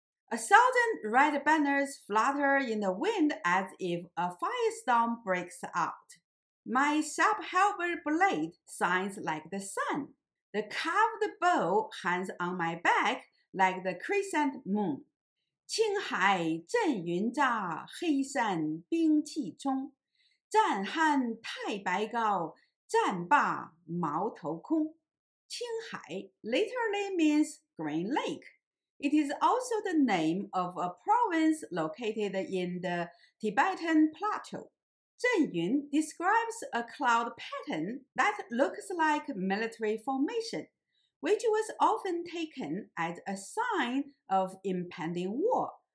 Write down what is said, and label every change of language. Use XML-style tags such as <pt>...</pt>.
<en>1,000 red banners flutter in the wind as if a firestorm breaks out. My sharp halberd blade shines like the sun. The carved bow hangs on my back like the crescent moon.</en> <zh>青海阵云炸，黑山兵气冲。战酣太白高，战罢矛头空。</zh> <en>青海 literally means Green Lake. It is also the name of a province located in the Tibetan plateau. 阵云 describes a cloud pattern that looks like military formation, which was often taken as a sign of impending war.</en>